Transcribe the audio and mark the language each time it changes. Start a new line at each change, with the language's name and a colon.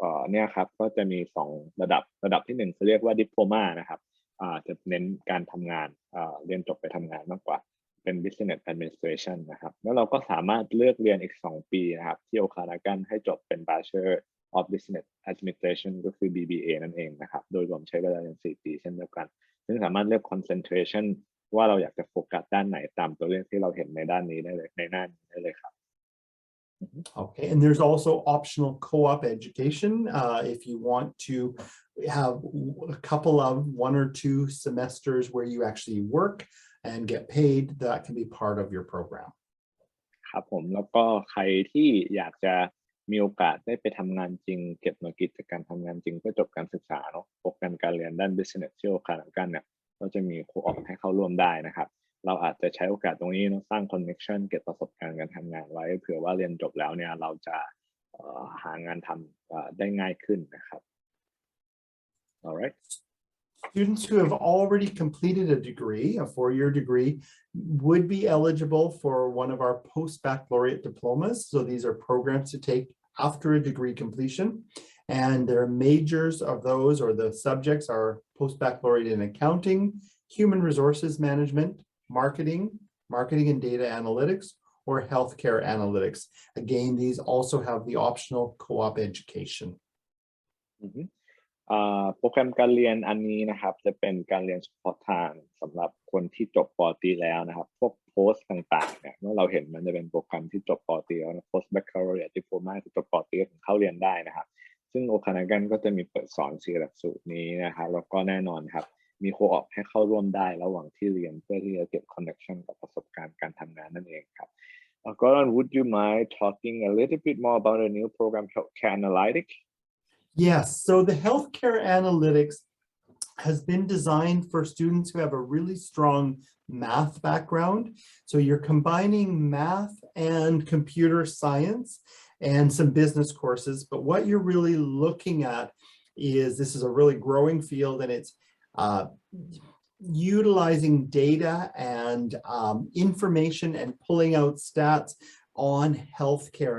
Thai: เนี่ยครับก็จะมี2ระดับที่1เขาเรียกว่า diploma นะครับจะเน้นการทำงานเรียนจบไปทำงานมากกว่าเป็น business administration นะครับแล้วเราก็สามารถเลือกเรียนอีก2ปีนะครับที่โอคานากันให้จบเป็น Bachelor of Business Administration ก็คือ BBA นั่นเองนะครับโดยรวมใช้เวลาเรียน4ปีเช่นเดียวกันซึ่งสามารถเลือก concentration ว่าเราอยากจะโฟกัสด้านไหนตามตัวเลือกที่เราเห็นในด้านนี้ได้เลยในหน้านี้ได้เลยครับ
English: Okay, and there's also optional co-op education if you want to have a couple of 1 or 2 semesters where you actually work and get paid, that can be part of your program.
Thai: ครับผมแล้วก็ใครที่อยากจะมีโอกาสได้ไปทำงานจริงเก็บหน่วยกิจจากการทำงานจริงเพื่อจบการศึกษาเนาะโปรแกรมการเรียนด้าน business ที่โอคานากันเนี่ยก็จะมีครูออกให้เข้าร่วมได้นะครับเราอาจจะใช้โอกาสตรงนี้สร้าง connection เก็บประสบการณ์การทำงานไว้เผื่อว่าเรียนจบแล้วเนี่ยเราจะหางานทำได้ง่ายขึ้นนะครับ Alright.
English: Students who have already completed a degree, a 4-year degree, would be eligible for one of our post-baccalaureate diplomas. So these are programs to take after a degree completion. And their majors of those or the subjects are post-baccalaureate in accounting, human resources management, marketing and data analytics, or healthcare analytics. Again, these also have the optional co-op education. Mm-hmm.
Thai: โปรแกรมการเรียนอันนี้นะครับจะเป็นการเรียนเฉพาะทางสำหรับคนที่จบป. ตรีแล้วนะครับพวกโพสต์ต่างๆเนี่ยเมื่อเราเห็นมันจะเป็นโปรแกรมที่จบป. ตรีแล้วนะ post baccalaureate diploma ที่จบป.ตรีถึงเข้าเรียนได้นะครับซึ่งโอคานากันก็จะมีเปิดสอน4หลักสูตรนี้นะครับแล้วก็แน่นอนครับมีโคออปให้เข้าร่วมได้ระหว่างที่เรียนเพื่อที่จะเก็บ connection กับประสบการณ์การทำงานนั่นเองครับ
English: Gordon, would you mind talking a little bit more about the new program Healthcare Analytics? Yes, so the healthcare analytics has been designed for students who have a really strong math background. So you're combining math and computer science and some business courses, but what you're really looking at is this is a really growing field and it's utilizing data and information and pulling out stats on healthcare.